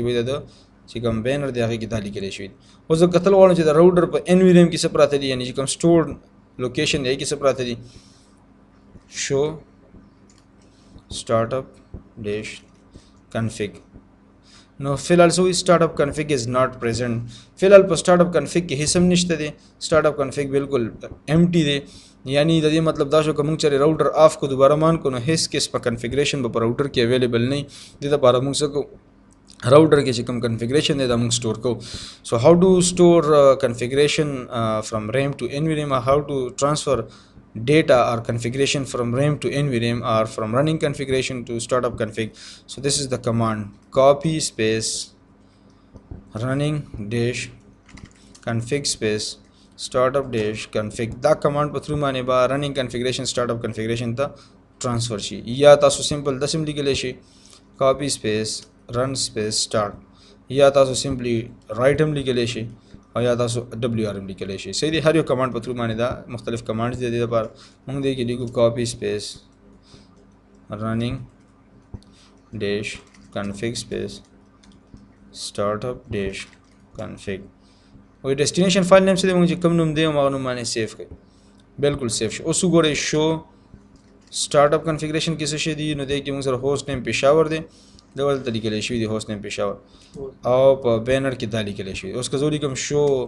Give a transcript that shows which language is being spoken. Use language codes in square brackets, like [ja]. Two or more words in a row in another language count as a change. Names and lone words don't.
[ps] به د چې کوم بینر دی هغه کې دا لیکل شوی اوس زه کتل غواړم چې د راوټر په [en] NV RAM [ps] کې څه پراته دي یعنی چې کوم [en] store location [ps] دی کې څه پراته دي [en] show startup dash config [ps] نو فلحال [en] so startup config is not present [ps] فلحال په [en] startup config [ps] کې هیڅ هم نشته دی [en] startup config [ps] بالکل امټی دی یعنی د دې مطلب دا شو که موږ چې [en] router off [ps] کو دوباره مان کو نو هیڅ کس په کنفیګریشن په راوټر کې اویلیبل نه دی د لپاره موږ څه کو راوټر کې چې کوم کنفیګریشن دی دا موږ سٹور کو [en] so how to store configuration from RAM to NV RAM how to transfer data or configuration from RAM to NVRAM or from running configuration to startup config. So this is the command copy space running dash config space startup dash config. [ps] دا command په through باندې با [en] running configuration startup configuration [ps] ته transfer شي یا تاسو simple د سم لیکلی شي [en] copy space run space start [ps] یا تاسو [en] simply write [ps] هم لیکلی شي او یا تاسو WRM لیکلی شي صحیح دی هر یو کمانډ په تھرو باندې دا مختلف کمانډز دي د لپاره موږ دې کې لیکو [en] copy space running dash config space startup dash config [ps] سپیس سٹارټ اپ ډیش کنفیګ او [en] destination file name [ps] څه دی موږ چې کوم نوم دی هغه نوم باندې سیو کړئ بالکل سیو شي اوس وګورئ [en] show startup configuration [ps] کې څه شي دی نو دې کې موږ سره [en] host name [ps] پېښور دی دغه ته لیکلی شوی دی [en] host name [ps] پېښور او په بینر کې دا لیکلی شوی اوس که زه ولیکم شو